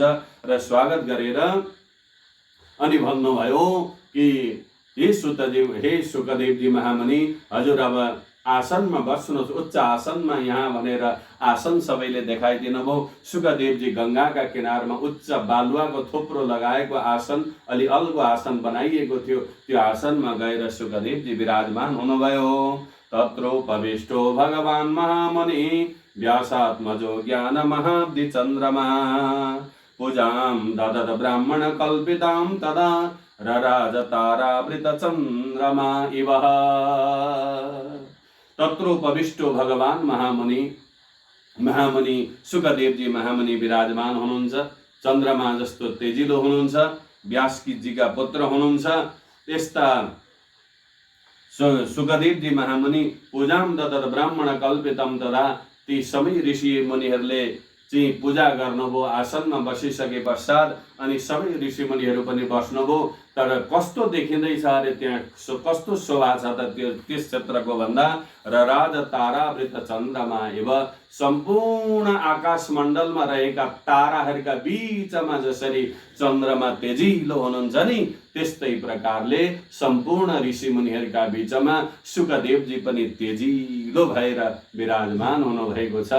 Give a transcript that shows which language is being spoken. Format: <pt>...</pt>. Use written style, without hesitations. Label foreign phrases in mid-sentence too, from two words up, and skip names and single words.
<ne>र स्वागत गरेर अनि भन्नुभयो कि हे सुकदेवजी महामुनि, हजुर अब आसनमा बस्नुहोस्, उच्च आसनमा यहाँ भनेर आसन सबैले देखाइदिनु भयो। सुकदेवजी गंगाका किनारमा उच्च बालुवाको थोप्रो लगाएको आसन, अलि अल्गो आसन बनाइएको थियो, त्यो आसनमा गएर सुकदेवजी विराजमान हुनुभयो।</ne> <sa>तत्रोपविष्टो भगवान् महामुनि व्यासात्मजो ज्ञान महाब्धि चन्द्रमा पूजां ददत ब्राह्मण कल्पितां तदा रराज तारावृत चन्द्रमा इव। तत्रोपविष्टो भगवान महामुनि</sa> <ne>सुकदेवजी महामुनि विराजमान हुनुहुन्छ। चन्द्रमा जस्तो तेजिलो हुनुहुन्छ, व्यासजीका पुत्र हुनुहुन्छ। त्यस्ता सुकदेवजी महामुनि</ne> <sa>पूजाम ददत ब्राह्मण कल्पितम तदा,</sa> <ne>ती सबै ऋषि मुनिहरूले चाहिँ पूजा गर्नुभयो आसनमा बसिसके पश्चात। अनि सबै ऋषिमुनिहरू पनि बस्नुभयो। तर कस्तो देखिँदैछ अरे त्यहाँ, कस्तो शोभा छ त त्यस क्षेत्रको भन्दा</ne> <sa>रराज तारावृत चन्द्रमा एव,</sa> <ne>सम्पूर्ण आकाश मण्डलमा रहेका ताराहरूका बीचमा जसरी चन्द्रमा तेजिलो हुनुहुन्छ नि, त्यस्तै प्रकारले सम्पूर्ण ऋषिमुनिहरूका बीचमा सुकदेवजी पनि तेजिलो भएर विराजमान हुनुभएको छ।</ne>